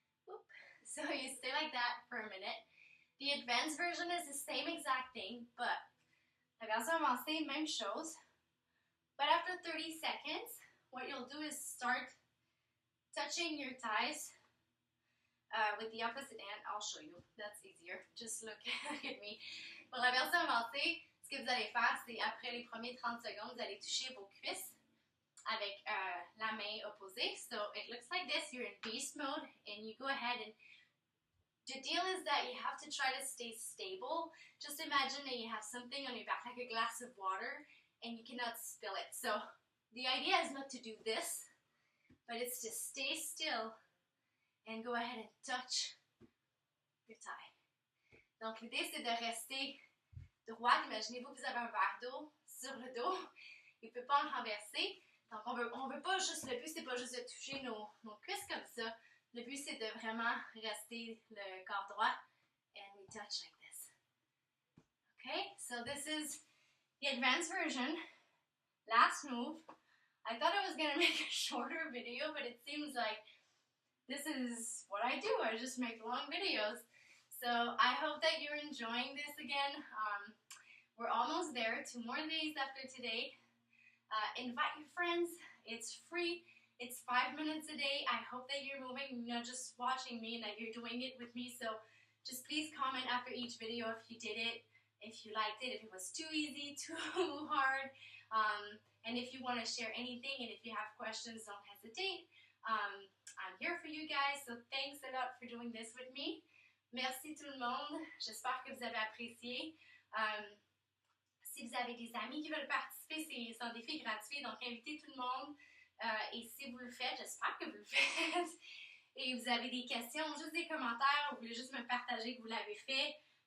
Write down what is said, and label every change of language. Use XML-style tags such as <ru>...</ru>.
<en>Oop. So you stay like that for a minute. The advanced version is the same exact thing, but</en> <fr>la version avancée, même chose.</fr> <en>But after 30 seconds, what you'll do is start touching your thighs with the opposite hand. I'll show you. That's easier. Just look at me.</en> <fr>Pour la version avancée, ce que vous allez faire, c'est après les premiers 30 secondes, vous allez toucher vos cuisses avec la main opposée.</fr> <en>So it looks like this. You're in beast mode, and you go ahead and the deal is that you have to try to stay stable. Just imagine that you have something on your back, like a glass of water, and you cannot spill it. So the idea is not to do this, but it's to stay still and go ahead and touch your thigh.</en> <fr>Donc l'idée, c'est de rester droite. Imaginez-vous que vous avez un verre d'eau sur le dos. Il ne peut pas en renverser. Donc, on veut pas juste, le but, c'est pas juste de toucher nos cuisses comme ça. Le but, c'est de vraiment rester le corps droit.</fr> <en>And we touch like this. Okay, so this is the advanced version. Last move. I thought I was going to make a shorter video, but it seems like this is what I do. I just make long videos. So I hope that you're enjoying this again. We're almost there. 2 more days after today. Invite your friends. It's free. It's 5 minutes a day. I hope that you're moving, not just watching me, and that you're doing it with me. So just please comment after each video if you did it, if you liked it, if it was too easy, too hard. And if you want to share anything, and if you have questions, don't hesitate. I'm here for you guys, so thanks a lot for doing this with me.</en> <fr>Merci tout le monde. J'espère que vous avez apprécié. Si vous avez des amis qui veulent participer, c'est un défi gratuit, donc invitez tout le monde. Et si vous le faites, j'espère que vous le faites. Et vous avez des questions, juste des commentaires, vous voulez juste me partager que vous l'avez fait.</fr>